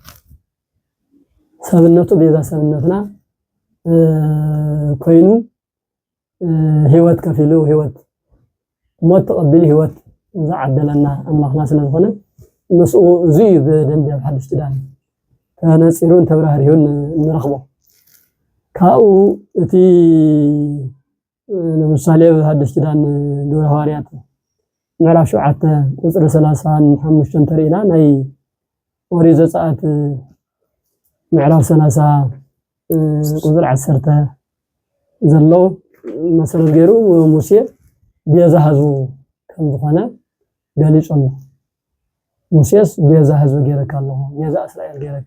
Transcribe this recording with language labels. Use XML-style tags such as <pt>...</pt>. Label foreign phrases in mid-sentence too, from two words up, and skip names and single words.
<ti>ሰብነቱ ቤዛ ሰብነትና ኮይኑ ህይወት ከፊሉ ህይወት ሞት ተቐቢሉ ህይወት ዝዓደለና ኣምላኽና ስለዝኾነ ንስኡ እዙይ በደንብ ኣብ ሓድሽ ኪዳን ተነፂሩን ተብራህርዩን ንረኽቦ ካብኡ እቲ ለምሳሌ በሐዲስ ኪዳን ግብረ ሐዋርያት ምዕራፍ 7 ቁጥር 35 ተሪእና ናይ ኦሪት ዘጸአት ምዕራፍ 30 ቁጥር 10 ዘሎ መሰረት ገይሩ ሙሴ ቤዛ ህዝቡ ከም ዝኾነ ገሊጹ ኣሎ ሙሴስ ቤዛ ህዝቡ ገይረካ ኣለኹ ቤዛ እስራኤል ገይረካ</ti>